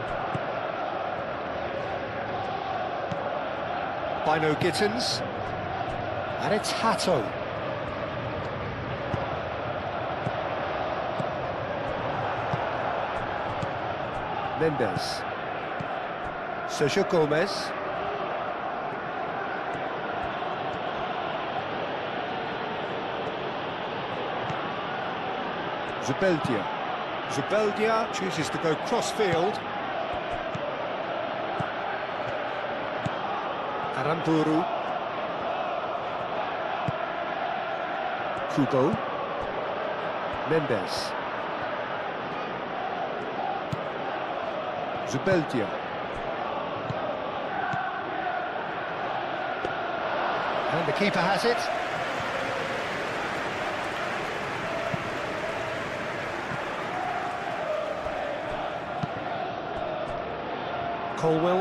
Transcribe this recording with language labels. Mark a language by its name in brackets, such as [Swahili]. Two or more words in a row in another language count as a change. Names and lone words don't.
[English] Bino Gittins. And it's Hato. Mendes. Sergio Gomez. Zubeldia. Zubeldia chooses to go cross-field. Aramburu. Kubo. Mendes. Zubeldia. And the keeper has it. Colwell.